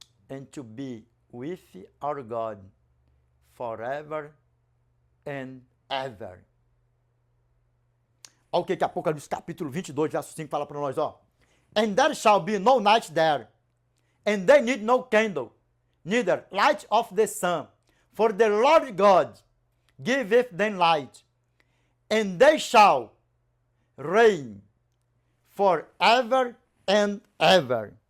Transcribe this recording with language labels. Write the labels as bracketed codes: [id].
[en] And to be with our God forever and ever. [pt] Olha o que Apocalipse capítulo 22, verso 5 fala para nós, ó. [en] And there shall be no night there, and they need no candle, neither light of the sun, for the Lord God giveth them light, and they shall reign forever and ever.